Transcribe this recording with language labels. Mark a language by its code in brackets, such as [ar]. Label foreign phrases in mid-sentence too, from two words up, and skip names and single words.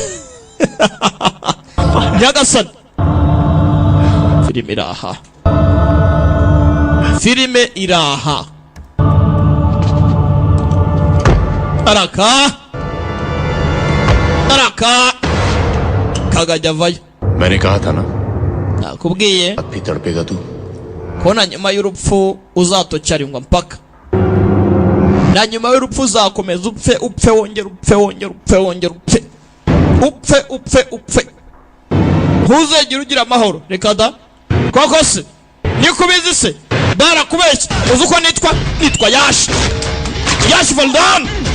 [rw] nyagasani filime iraha araka kagajya avayo [hi] मैंने कहा था ना [rw] nakubwiye [hi] अब भी तड़पेगा तू [rw] ko na nyuma y'urupfu uzatocyarindwa mpaka na nyuma y'urupfu uzakomeza upfe wongera upfe ntuzegere ugira amahoro reka da koko se nikubizi se barakubeshya uzi uko nitwa Yash Valdan